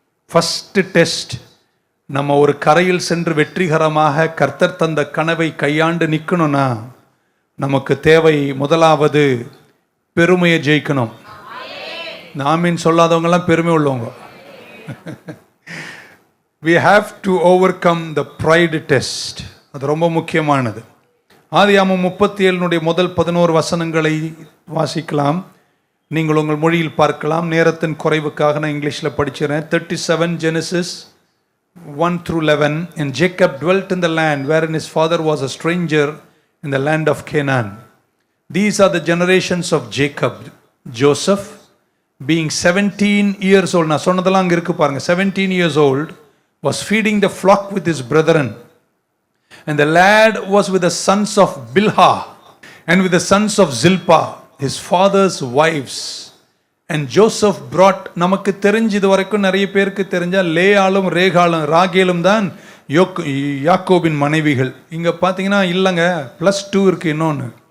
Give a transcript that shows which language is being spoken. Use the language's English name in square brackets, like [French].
[Tamil] First test, நம்ம ஒரு கரையில் சென்று வெற்றிகரமாக கர்த்தர் தந்த கனவை கையாண்டு நிற்கணும்னா நமக்கு தேவை முதலாவது பெருமையை ஜெயிக்கணும். நாமின் சொல்லாதவங்கெல்லாம் பெருமை உள்ளவங்க. [English] We have to overcome the pride test. [Tamil] அது ரொம்ப முக்கியமானது. ஆதியாகமம் 37 முதல் 11 வசனங்களை வாசிக்கலாம். நீங்கள் உங்கள் மொழியில் பார்க்கலாம். நேரத்தின் குறைவுக்காக நான் இங்கிலீஷில் படிச்சிடறேன். [English] 37 Genesis 1-11. And Jacob dwelt in the land wherein his father was a stranger in the land of Canaan. These are the generations of Jacob. Joseph, being 17 years old, [Tamil] நான் சொன்னதெல்லாம் அங்கே இருக்கு பாருங்க. [English] 17 years old, was feeding the flock with his brethren. And the lad was with the sons of Bilhah and with the sons of Zilpah, his father's wives. And Joseph brought, [Tamil] நமக்கு தெரிஞ்சு இது வரைக்கும் நிறைய பேருக்கு தெரிஞ்சா லேயாலும் ராகேலும் தான் யாக்கோபின் மனைவிகள். இங்கே பார்த்தீங்கன்னா இல்லைங்க, +2 இருக்கு இன்னொன்று.